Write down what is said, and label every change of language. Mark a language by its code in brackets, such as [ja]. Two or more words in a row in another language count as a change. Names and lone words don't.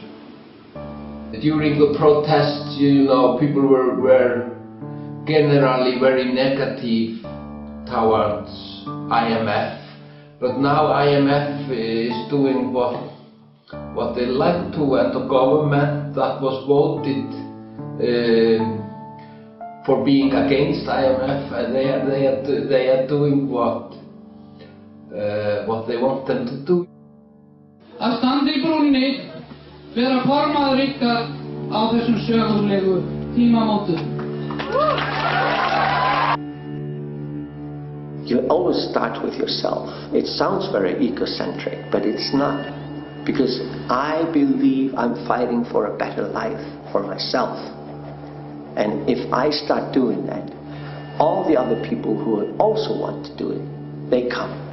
[en] During the protests, you know, people were generally very negative towards IMF, but now IMF is doing what they like to, and the government that was voted for being against IMF, and they are doing what they want them to do. [is] Að standa í brúnni, vera formaður ykkar á þessum sögulegu tímamótum. [en] You always start with yourself. It sounds very egocentric, but it's not. Because I believe I'm fighting for a better life for myself. And if I start doing that, all the other people who also want to do it, they come.